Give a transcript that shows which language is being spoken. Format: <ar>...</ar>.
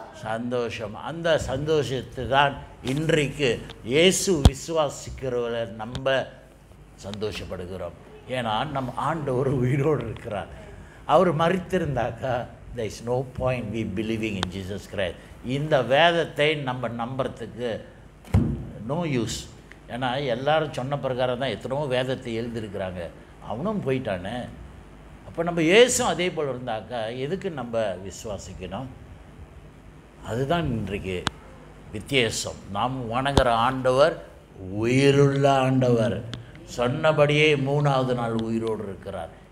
<ta>சந்தோஷம். அந்த சந்தோஷத்தை தான் இன்றைக்கு இயேசு விசுவாசிக்கிறவரை நம்ம சந்தோஷப்படுகிறோம். ஏன்னா நம்ம ஆண்டவர் உயிரோடு இருக்கிறார். அவர் மரித்திருந்தாக்கா</ta> <en>there is no point we believing in Jesus Christ.</en> <ta>இந்த வேதத்தை நம்ம நம்புறதுக்கு</ta> <en>No use.</en> <ta>ஏன்னா எல்லாரும் சொன்ன பிரகாரம் தான் எத்தனோ வேதத்தை எழுதியிருக்கிறாங்க, அவனும் போயிட்டானே. அப்போ நம்ம இயேசும் அதே போல் இருந்தாக்கா எதுக்கு நம்ம விசுவாசிக்கணும்? அதுதான் இன்றைக்கு வித்தியாசம். நாம் வணங்குற ஆண்டவர் உயிருள்ள ஆண்டவர், சொன்னபடியே 3ஆவது நாள் உயிரோடு இருக்கிறார்.</ta>